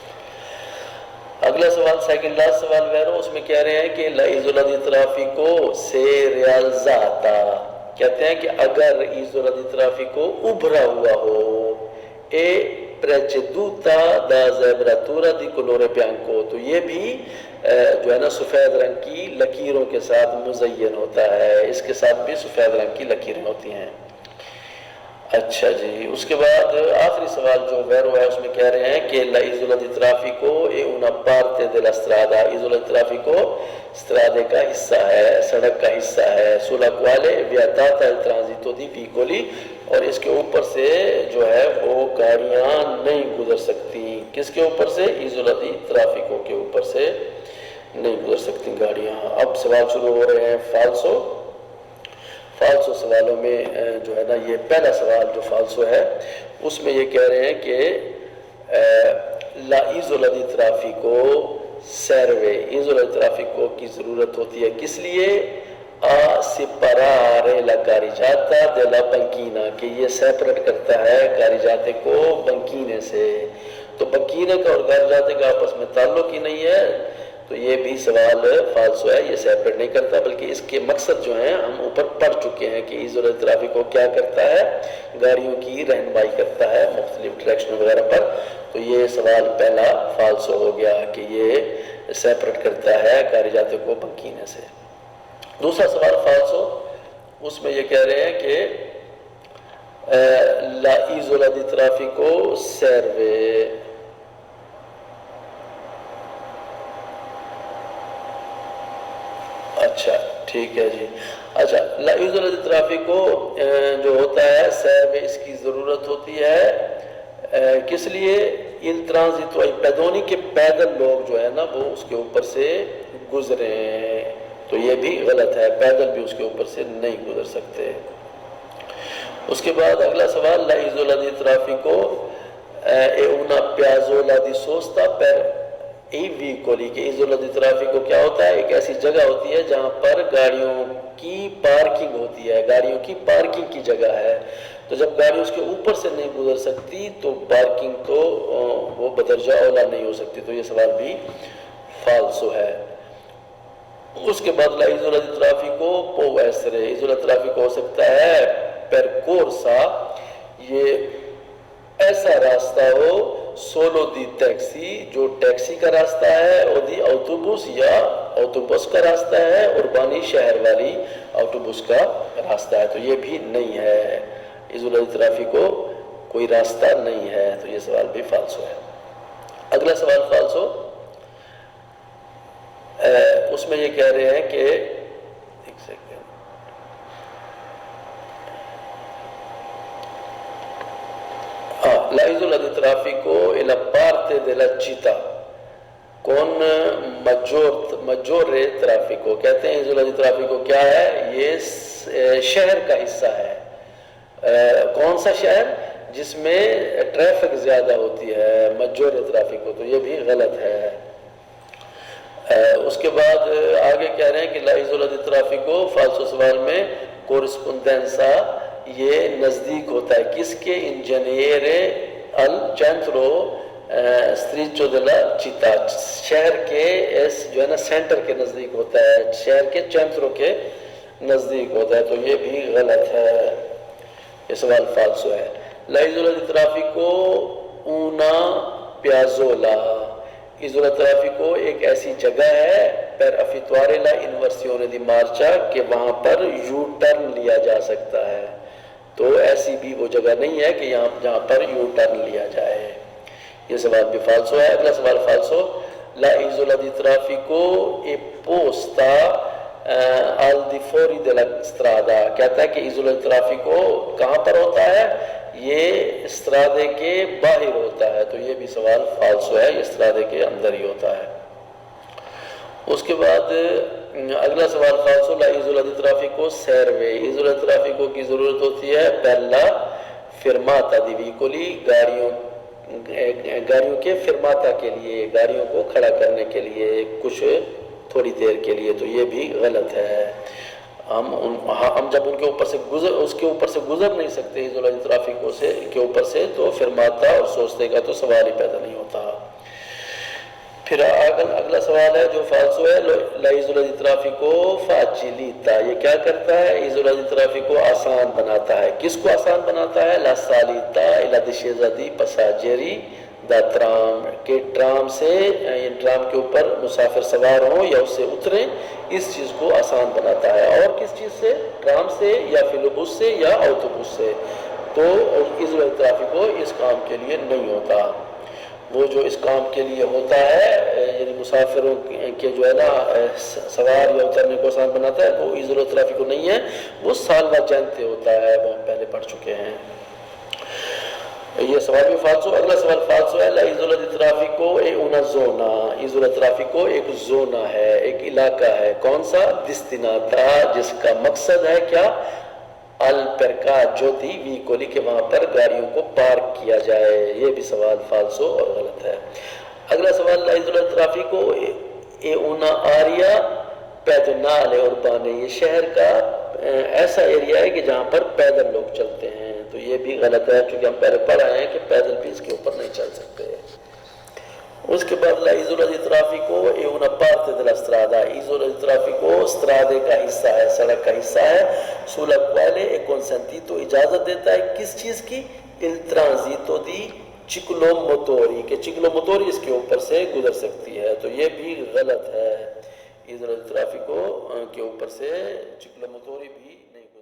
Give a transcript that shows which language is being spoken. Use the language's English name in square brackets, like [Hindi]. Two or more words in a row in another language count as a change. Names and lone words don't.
[Urdu] اگلا سوال سیکنڈ لاسٹ سوال ویرو اس میں کہہ رہے ہیں کہ [Italian] la isola di traffico se realizzata, [Urdu] کہتے ہیں کہ اگر [Italian] isola di traffico [Urdu] ابھرا ہوا ہو اے [Italian] preceduta da zebratura di colore bianco، [Urdu] تو یہ بھی جو ہے نا سفید رنگ کی لکیروں کے ساتھ مزین ہوتا ہے، اس کے ساتھ بھی سفید رنگ کی لکیریں ہوتی ہیں۔ اچھا جی، اس کے بعد آخری سوال جو ویرو ہے اس میں کہہ رہے ہیں کہ [Italian] la isola di traffico è una parte della strada، isola di traffico [Urdu] strade کا حصہ ہے، سڑک کا حصہ ہے [Italian] sulla quale è vietata il transito di veicoli، [Urdu] اور اس کے اوپر سے جو ہے وہ گاڑیاں نہیں گزر سکتی، کس کے اوپر سے؟ ایزولا دی ترافیکو کے اوپر سے نہیں گزر سکتی گاڑیاں۔ اب سوال شروع ہو رہے ہیں فالسو سوالوں میں جو ہے نا یہ پہلا سوال جو فالسو ہے اس میں یہ کہہ رہے ہیں کہ [Italian] la isola di traffico serve, isola di traffico [Urdu] کی ضرورت ہوتی ہے کس لیے؟ [Italian] a separare la carreggiata della banchina، [Urdu] کہ یہ سیپریٹ کرتا ہے کاریجاتے کو بنکینے سے۔ تو بکینے کا اور گھر جاتے کا آپس میں تعلق ہی نہیں ہے، تو یہ بھی سوال فالسو ہے، یہ سیپریٹ نہیں کرتا، بلکہ اس کے مقصد جو ہیں ہم اوپر پڑھ چکے ہیں کہ ایزول ٹریفک کو کیا کرتا ہے، گاڑیوں کی رہنمائی کرتا ہے مختلف ڈائریکشن وغیرہ پر. تو یہ سوال پہلا فالسو ہو گیا کہ یہ سیپریٹ کرتا ہے گاڑی جاتے کو بکینے سے. دوسرا سوال فالسو، اس میں یہ کہہ رہے ہیں کہ [Italian] la isola di traffico serve. [Urdu] اچھا ٹھیک ہے جی. اچھا [Italian] la isola di [Urdu] traffico جو ہوتا ہے سیروے، اس کی ضرورت ہوتی ہے کس لیے؟ [Italian] il transito ai pedoni [Urdu] کے پیدل لوگ جو ہے نا وہ اس کے اوپر سے گزریں. تو یہ بھی غلط ہے، پیدل بھی اس کے اوپر سے نہیں گزر سکتے. اس کے بعد اگلا سوال، [Italian] la isola di traffico è una piazzola di sosta per i veicoli. [Urdu] کہ [Italian] isola di [Urdu] traffico کیا ہوتا ہے؟ ایک ایسی جگہ ہوتی ہے جہاں پر گاڑیوں کی پارکنگ ہوتی ہے، گاڑیوں کی پارکنگ کی جگہ ہے. تو جب گاڑی اس کے اوپر سے نہیں گزر سکتی تو پارکنگ تو وہ بدرجہ اولا نہیں ہو سکتی. تو یہ سوال بھی فالسو ہے. اس کے بعد [Italian] la isola di traffico può essere. [Urdu] ایزولا traffico ہو سکتا ہے percorsa، یہ ایسا راستہ ہو [Italian] solo di taxi, [Urdu] جو ٹیکسی کا راستہ ہے، اور دی autobus یا autobus کا راستہ ہے، اربانی شہر والی autobus کا راستہ ہے. تو یہ بھی نہیں ہے، ایزولا دی traffico کوئی راستہ نہیں ہے. تو یہ سوال بھی فالسو ہے. اگلا سوال فالسو، اس میں یہ کہہ رہے ہیں کہ ایک سیکنڈ، [Italian] la isola di traffico è la parte della città con maggiore traffico. [Urdu] کہتے ہیں [Italian] isola di traffico [Urdu] کیا ہے؟ یہ شہر کا حصہ ہے. کون سا شہر؟ جس میں ٹریفک زیادہ ہوتی ہے، [Italian] maggiore traffico. [Urdu] تو یہ بھی غلط ہے. اس کے بعد آگے کہہ رہے ہیں کہ [Italian] la isola di [Urdu] traffico فالسو سوال میں corrispondenza، یہ نزدیک ہوتا ہے کس کے؟ [Italian] انجینئر al centro stretto della città، [Urdu] شہر کے جو ہے نا سینٹر کے نزدیک ہوتا ہے، شہر کے چینترو کے نزدیک ہوتا ہے. تو یہ بھی غلط ہے، یہ سوال فالسو ہے. [Italian] la isola di traffico una piazzola. [Urdu] ایزولا traffico ایک ایسی جگہ ہے [Italian] per effettuare la inversione di marcia [Urdu] کہ وہاں پر یو ٹرن لیا جا سکتا ہے. تو ایسی بھی وہ جگہ نہیں ہے کہ جہاں پر یو ٹرن لیا جائے. یہ سوال بھی فالسو ہے. اگلا سوال فالسو، [Italian] la isola di traffico è posta al di fuori della strada. [Urdu] کہتا ہے کہ [Italian] isola di [Urdu] traffico کہاں پر ہوتا ہے؟ یہ استرادے کے باہر ہوتا ہے. تو یہ بھی سوال فالسو ہے، یہ استرادے کے اندر ہی ہوتا ہے. اس کے بعد اگلا سوال فالسو، [Italian] la isola di traffico serve. isola di [Urdu] traffico کی ضرورت ہوتی ہے [Italian] per la fermata di veicoli، [Urdu] گاڑیوں کے فرماتا کے لیے، گاڑیوں کو کھڑا کرنے کے لیے کچھ تھوڑی دیر کے لیے. تو یہ بھی غلط ہے. ہم جب ان کے اوپر سے اس کے اوپر سے گزر نہیں سکتے [Italian] isola di [Urdu] traffico کے اوپر سے، تو فرماتا اور سوچتے کا تو سوال ہی پیدا نہیں ہوتا. پھر اگلا سوال ہے جو فالسو ہے، [Italian] la isola di traffico facilita. [Urdu] یہ کیا کرتا ہے؟ [Italian] isola di [Urdu] traffico آسان بناتا ہے. کس کو آسان بناتا ہے؟ [Italian] la salita e la discesa di passeggeri da tram، [Urdu] کہ ٹرام سے ٹرام کے اوپر مسافر سوار ہوں یا اس سے اتریں، اس چیز کو آسان بناتا ہے. اور کس چیز سے؟ ٹرام سے یا فلوبس سے یا autobus سے. تو [Italian] isola di [Urdu] traffico اس کام کے لیے نہیں ہوتا. وہ جو اس کام کے لیے ہوتا ہے یعنی مسافروں کے جو ہے نا سوار یا اترنے کو آسان بناتا ہے، وہ [Italian] isola di [Urdu] traffico نہیں ہے، وہ salvagente ہوتا ہے. وہ ہم پہلے پڑھ چکے ہیں. یہ سوال بھی فالسو. اگلا سوال فالسو ہے، [Italian] la isola di traffico è una zona. isola di [Urdu] traffico ایک زونہ ہے، ایک علاقہ ہے. کون سا؟ destinata، جس کا مقصد ہے کیا؟ [Italian] al parcheggio di veicoli، [Urdu] کہ وہاں پر گاڑیوں کو پارک کیا جائے. یہ بھی سوال فالسو اور غلط ہے. [Italian] اگلا سوال، la isola di traffico è una area pedonale urbana. [Urdu] یہ شہر کا ایسا ایریا ہے کہ جہاں پر پیدل لوگ چلتے ہیں. تو یہ بھی غلط ہے کیونکہ ہم پہلے پڑھ آئے ہیں کہ پیدل بھی اس کے اوپر نہیں چل سکتے. اس کے بعد [Italian] la isola di traffico è una parte della strada. Isola di traffico [Urdu] strade کا حصہ ہے, سڑک کا حصہ ہے, [Italian] sulla quale è consentito, [Urdu] اجازت دیتا ہے کس چیز کی, [Italian] il transito di ciclomotori, [Urdu] کہ ciclomotori اس کے اوپر سے گزر سکتی ہے. تو یہ بھی غلط ہے, [Italian] isola di traffico [Urdu] کے اوپر سے ciclomotori بھی